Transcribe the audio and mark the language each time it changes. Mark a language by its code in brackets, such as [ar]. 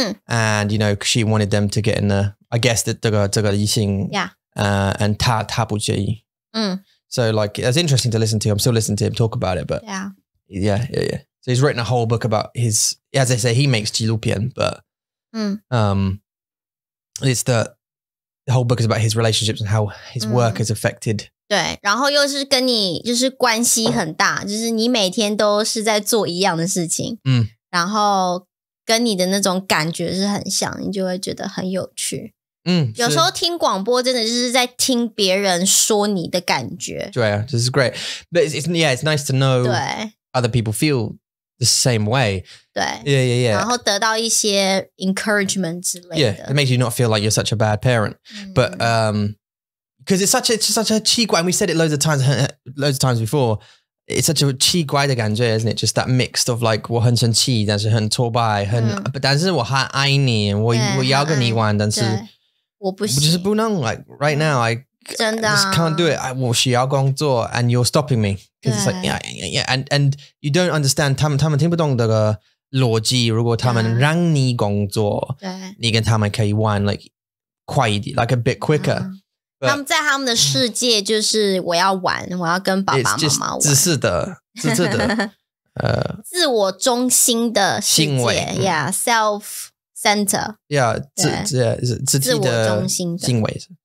[en] And, you know, she wanted them to get in the, I guess, [zh] 这个理性 [en] and [zh] 他不介意. [en] So, like, it's interesting to listen to. I'm still listening to him talk about it, but yeah. So he's written a whole book about his, as I say, he makes 纪录片, but it's the whole book is about his relationships and how his work has affected. [zh] 对，然后又是跟你就是关系很大，就是你每天都是在做一样的事情，然后跟你的那种感觉是很像，你就会觉得很有趣。有时候听广播真的就是在听别人说你的感觉。对啊， [en] this is great. But it's nice to know other people feel the same way. [zh] 对 [en] Yeah. [zh] 然后得到一些 encouragement 之类的。 [en] Yeah, it makes you not feel like you're such a bad parent. But because it's such a 奇怪 and we said it loads of times before. It's such a [zh] 奇怪的感觉 [en] isn't it? Just that mix of like [zh] 我很生气但是很挫败但是我还爱你我要跟你玩但是我不行就是不能 [en] like right now I [zh] 真的 [en] just can't do it [zh] 我需要工作 [en] and you're stopping me because it's like yeah and you don't understand [zh] 他们听不懂这个逻辑如果他们让你工作你跟他们可以玩 [en] like [zh] 快一点 [en] like a bit quicker [zh] 他们在他们的世界就是我要玩我要跟爸爸妈妈玩自私的自我中心的世界 [en] yeah self-center [zh] yeah 自我中心的行为